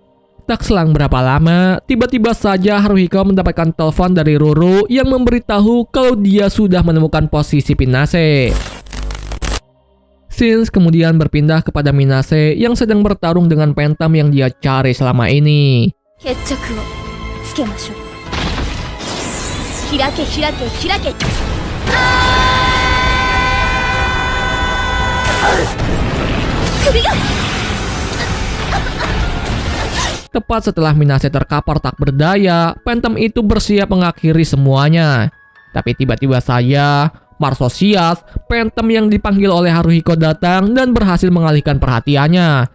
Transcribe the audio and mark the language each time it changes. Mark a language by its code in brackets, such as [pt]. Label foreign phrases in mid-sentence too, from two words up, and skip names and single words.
[id] Tak selang berapa lama, tiba-tiba saja Haruhiko mendapatkan telepon dari Ruru yang memberitahu kalau dia sudah menemukan posisi Minase. Shinji kemudian berpindah kepada Minase yang sedang bertarung dengan Phantom yang dia cari selama ini. [ja] 決着をつけましょう。開け開け開け。首が。 [id] Tepat setelah Minase terkapar tak berdaya, Phantom itu bersiap mengakhiri semuanya. Tapi tiba-tiba saja, Marsosias, Phantom yang dipanggil oleh Haruhiko datang dan berhasil mengalihkan perhatiannya.